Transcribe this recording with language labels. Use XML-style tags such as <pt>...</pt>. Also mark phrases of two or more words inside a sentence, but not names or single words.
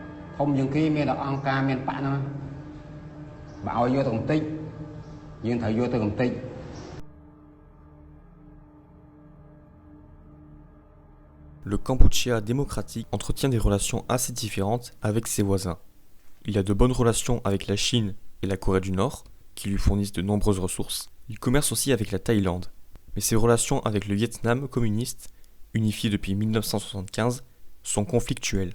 <km>ធំជាងគេមានដល់អង្គការមានបាក់ហ្នឹងបើឲ្យយកទៅកំតិចយើងត្រូវយកទៅកំតិច</km> <fr>Le Kampuchea démocratique entretient des relations assez différentes avec ses voisins. Il a de bonnes relations avec la Chine et la Corée du Nord, qui lui fournissent de nombreuses ressources. Il commerce aussi avec la Thaïlande. Mais ses relations avec le Vietnam communiste, unifié depuis 1975, sont conflictuelles.</fr>